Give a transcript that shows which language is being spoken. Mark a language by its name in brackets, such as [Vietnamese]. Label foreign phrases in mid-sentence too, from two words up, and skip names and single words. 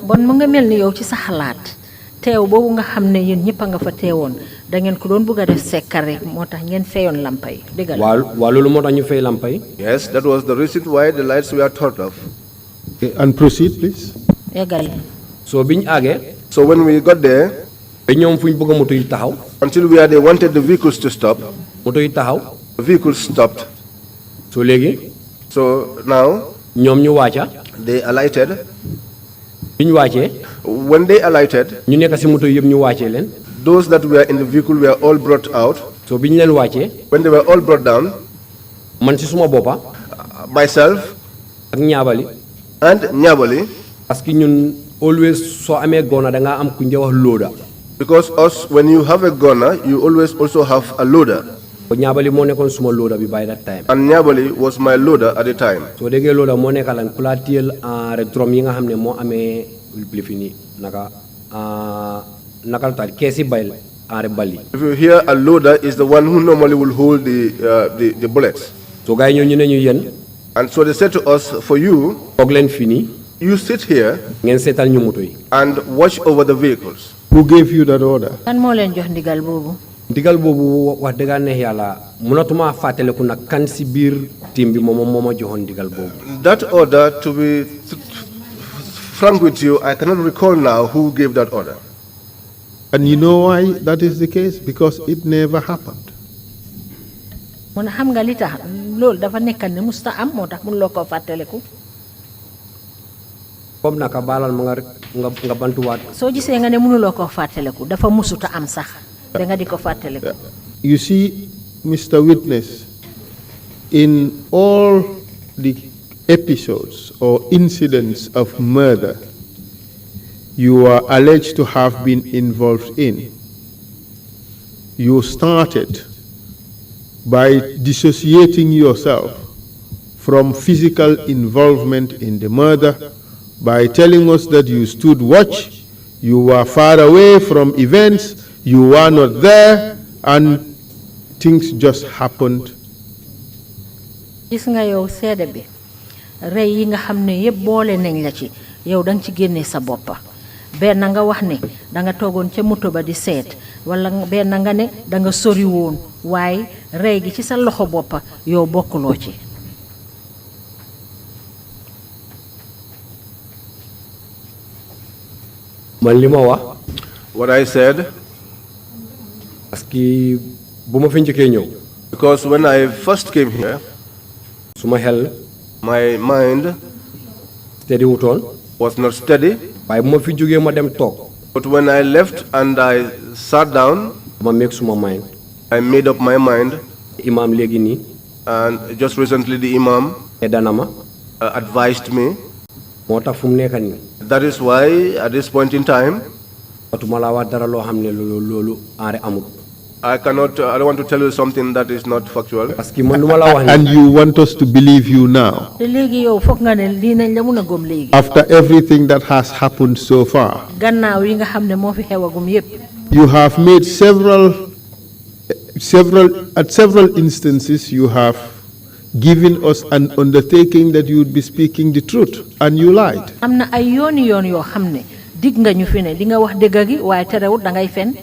[Wolof] bon mu nga mel ni yow ci sa xalaat teew boobu nga xam ne yéen ñëpp a nga fa teewoon da ngeen ko doon bëgg a def sekkar rek moo tax ngeen fayoon lampa yi dëgg la. waaw loolu moo tax ñu fay lampa yi. [English] Yes, that was the reason why the lights were turned off. Okay, and proceed, please. [Wolof] eggal. so biñ àggee. [English] So when we got there, [Wolof] ba ñoom fu ñu bëgg moto yi taxaw. [English] until where they wanted the vehicles to stop, [Wolof] moto yi taxaw. [English] the vehicles stopped. [Wolof] so léegi. [English] So now [Wolof] ñoom ñu wàcca. [English] they alighted. [Wolof] biñ wàccee. [English] When they alighted, [Wolof] ñu nekk si moto yëpp ñu wàccee leen. [English] those that were in the vehicle were all brought out. [Wolof] so biñ leen wàccee. [English] When they were all brought down, [Wolof] man si suma boppa. [English] myself [Wolof] ak ñaabali. [English] and Nyabali, [Wolof] parce que ñun always soo amee gona da ngaa am ku ñu wax looda. [English] because us, when you have a gunner, you always also have a loader. [Wolof] ko ñaabali moo nekkoon suma looda bi [English] by that time. And Nyabali was my loader at the time. [Wolof] soo déggee looda moo nekk lan ku laa téyel rek drum yi nga xam ne moo amee li fi nii naka naka la taal keesi bayl rek bali. [English] If you hear a loader is the one who normally will hold the bullets. [Wolof] so gars yi ñoo ñu ne ñu yéen. [English] And so they said to us, for you, [Wolof] toog leen fii nii. [English] you sit here [Wolof] ngeen seetal ñu moto yi. [English] and watch over the vehicles. Who gave you that order? [Wolof] kan moo leen jox ndigal boobu. ndigal boobu wax dëgg neex yàlla mënatuma fàttaliku nag kan si biir team bi moom moo ma joxoon ndigal boobu. [English] That order, to be frank with you, I cannot recall now who gave that order. And you know why that is the case? Because it never happened. [Wolof] mu ne xam nga li tax loolu dafa nekk ne musta am moo tax mënuloo koo fàttaliku. comme naka baalal ma nga bantuwaat. soo gisee nga ne mënuloo koo fàttaliku dafa musuta am sax da nga di ko fàttaliku. [English] You see, Mr. Witness, in all the episodes or incidents of murder you are alleged to have been involved in, you started by dissociating yourself from physical involvement in the murder by telling us that you stood watch, you were far away from events, you were not there, and things just happened. [Wolof] gis nga yow seede bi rey yi nga xam ne yëpp boole nañ la ci yow danga ci génne sa boppa benn nga wax ne danga toogoon ca moto ba di seet wala benn nga ne danga sori woon waaye rey gi ci sa loxo boppa yow bokkuloo ci. man li ma wax. [English] What I said, [Wolof] parce que bu ma fi njëkkee ñëw. [English] because when I first came here, [Wolof] suma xel. [English] my mind [Wolof] steady wutoon. [English] was not steady. [Wolof] waaye bu ma fi jógee ma dem toog. [English] But when I left and I sat down, [Wolof] ma make suma mind. [English] I made up my mind. [Wolof] Imam léegi nii. [English] And just recently the Imam [Wolof] edana ma. [English] Advised me. [Wolof] moo tax fu mu nekk nii. [English] That is why at this point in time, [Wolof] watuma laa wax dara loo xam ne loolu aare amul. [English] I don't want to tell you something that is not factual. [Wolof] parce que man lu ma la wax [English] And you want us to believe you now? [Wolof] te léegi yow foog nga ne lii nañ la mun a gëm léegi. [English] After everything that has happened so far? [Wolof] gannaaw yi nga xam ne moo fi xewagum yépp. [English] You have made at several instances you have given us an undertaking that you would be speaking the truth, and you lied. [Wolof] am na ay yoon yoo xam ne dig nga ñu fi ne di nga wax dëgg gi waaye terewut da ngay fen.